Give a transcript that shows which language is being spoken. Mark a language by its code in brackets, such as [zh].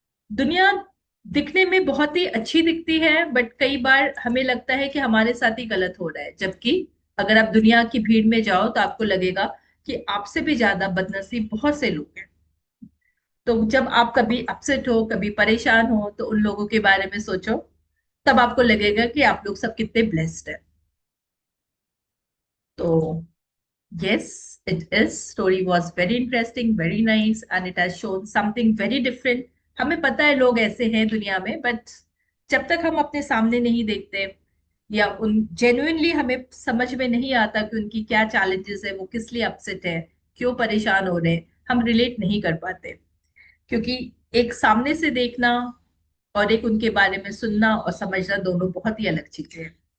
[hi] दुनिया दिखने में बहुत ही अच्छी दिखती है, बट कई बार हमें लगता है कि हमारे साथ ही गलत हो रहा है, जबकि अगर आप दुनिया की भीड़ में जाओ तो आपको लगेगा कि आपसे भी ज्यादा बदनसीब बहुत से लोग हैं। तो जब आप कभी अपसेट हो, कभी परेशान हो, तो उन लोगों के बारे में सोचो। तब आपको लगेगा कि आप लोग सब कितने ब्लेस्ड हैं। तो [en] yes, it is. Story was very interesting, very nice, and it has shown something very different. [hi] हमें पता है लोग ऐसे हैं दुनिया में, बट जब तक हम अपने सामने नहीं देखते या उन जेन्युइनली हमें समझ में नहीं आता कि उनकी क्या चैलेंजेस है, वो किस लिए अपसेट है, क्यों परेशान हो रहे हैं, हम रिलेट नहीं कर पाते। क्योंकि एक सामने से देखना और एक उनके बारे में सुनना और समझना दोनों बहुत ही अलग चीजें हैं।